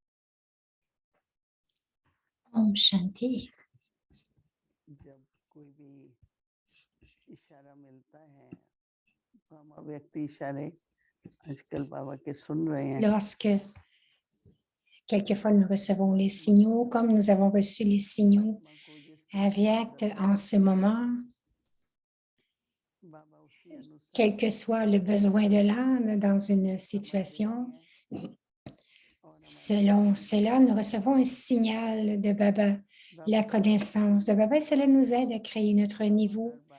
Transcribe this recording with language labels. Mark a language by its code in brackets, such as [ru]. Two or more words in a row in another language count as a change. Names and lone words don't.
[hi] ओम शांति. जब कोई भी इशारा मिलता है तो हम अव्यक्त इशारे आजकल बाबा के सुन रहे हैं. [fr] Lorsque quelquefois nous recevons les signaux, comme nous avons reçu les signaux avyakts en ce moment, quel que soit le besoin de l'âme dans une situation, selon cela, nous recevons un signal de Baba, la connaissance de Baba, et cela nous aide à créer notre niveau.